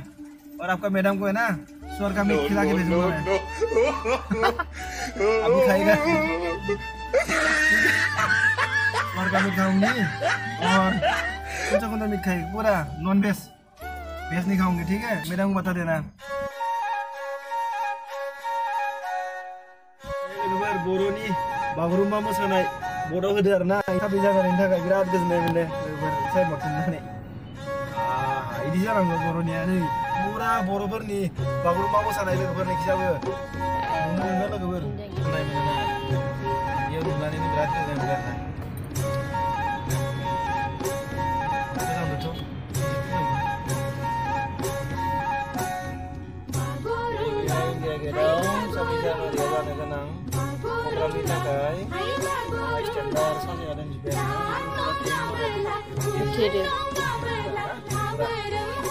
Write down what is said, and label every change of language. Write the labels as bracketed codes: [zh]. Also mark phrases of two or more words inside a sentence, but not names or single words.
[hi] और आपका मैडम को है ना स्वर का मीट खिला के भेजूंगा मैं। अभी खाएगा स्वर का मीट खाऊंगी, और कौन सा मीट खाएगी, पूरा नॉन वेज, वेज नहीं खाऊंगी, ठीक है। मैडम को बता देना। [brx] बर'नि बागुरुम्बा मोसानाय बर्डआव होदो आरोना, थाबै जानायनि थाखाय बिराद गोजोननाय मोनो साइड माथुमनानै। इदि जानांगौ बर'निया, नै पुरा बर'फोरनि बागुरुम्बा मोसानाय लोगोफोरनि खिजाबो नुनो मोनो लोगोफोर, होननाय मोनो बेयाव नुनानैनो बिराद गोजोननाय मोनो आरोना। [id] Programnya kayak standar saja dan juga